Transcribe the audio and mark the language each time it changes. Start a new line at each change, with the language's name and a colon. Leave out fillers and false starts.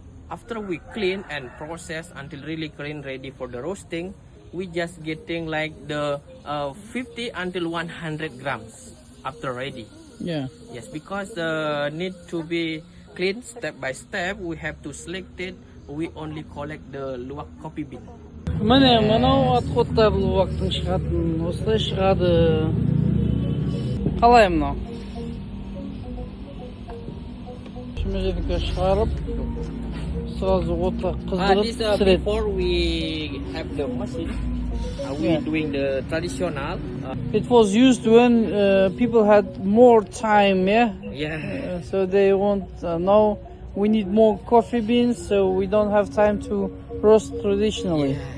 English: After we clean and process until really clean, ready for the roasting, we just getting like the 50 until 100 grams after ready. Yeah. Yes, because need to be clean step by step. We have to select it. We only collect the luwak coffee bean.
Kazakh: Міне мынау отходтар луактың шығатын осылай шығады. Қалай мынау? Шүмелерді шығарып
Russian: сразу
Kazakh: отқа қыздырып
English: This
Kazakh: пісіреді.
English: before we have the machine, we doing the traditional. It was used when people had more time, yeah? Yeah. So they want, now we need more coffee beans, so we don't have time to roast traditionally.